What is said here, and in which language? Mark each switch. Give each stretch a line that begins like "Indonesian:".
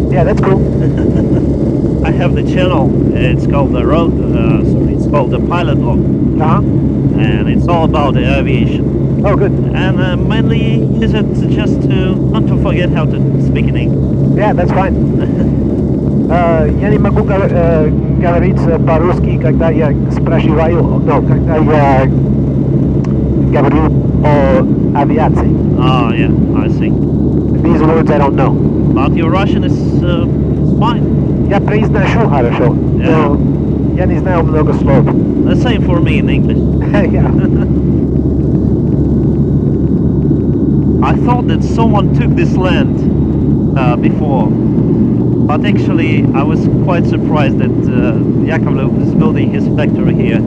English: Yeah, that's cool. I have the channel. It's called the it's called the Pilot Log, and it's all about the aviation. Oh, good. And mainly use it just to not to forget how to speak in English. Yeah, that's fine.
Russian: Я не могу говорить по-русски, когда я спрашиваю, когда я говорю о авиации.
English: Ah, yeah, I see. These words I don't know. But your Russian is fine.
Russian: Я произношу хорошо, но я не знаю много слов.
English: The same for me in English. Yeah. I thought that someone took this land before, but actually I was quite surprised that Yakovlev is building his factory here.